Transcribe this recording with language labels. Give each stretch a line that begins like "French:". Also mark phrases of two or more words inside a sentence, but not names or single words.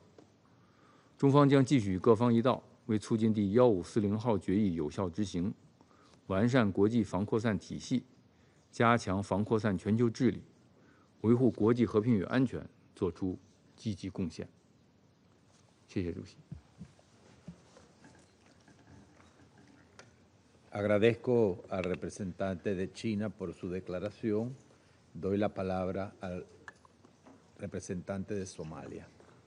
Chinese: 中方将继续与各方一道，为促进第1540号决议有效执行，完善国际防扩散体系，加强防扩散全球治理，维护国际和平与安全做出积极贡献。谢谢主席。
Spanish: Agradezco al representante de China por su declaración. Doy la palabra al representante de Somalia.